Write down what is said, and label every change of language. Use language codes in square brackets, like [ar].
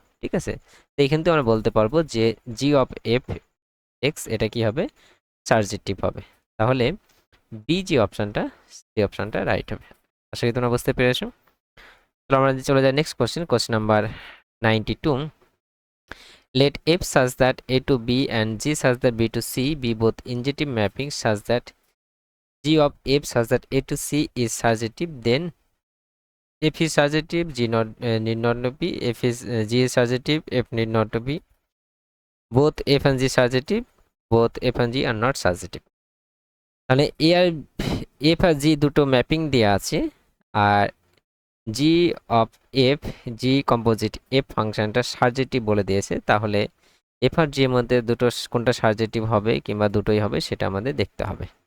[bn] ঠিক আছে, তো এখান থেকে আমরা বলতে পারবো যে জি অফ এফ এক্স এটা কি হবে, সার্জেটিভ হবে। তাহলে বি যে অপশনটা, সেই অপশনটা রাইট হবে। আশা করি তোমরা বুঝতে পেরেছো। তাহলে আমরা চলে যাই next question, question number 92। [en] Let F such that A to B and G such that B to C be both injective mapping such that G of F such that A to C is surjective, then F is surjective, G not need not to be, F is G is surjective, F need not to be, both F and G surjective, both F and G are not surjective। [bn] তাহলে এ আর F আর জি দুটো mapping দেওয়া আছে, আর জি of F, G composite F ফাংশনটা সার্জেটিভ বলে দিয়েছে। তাহলে F আর জি এর মধ্যে দুটো কোনটা সার্জেটিভ হবে কিংবা দুটোই হবে সেটা আমাদের দেখতে হবে।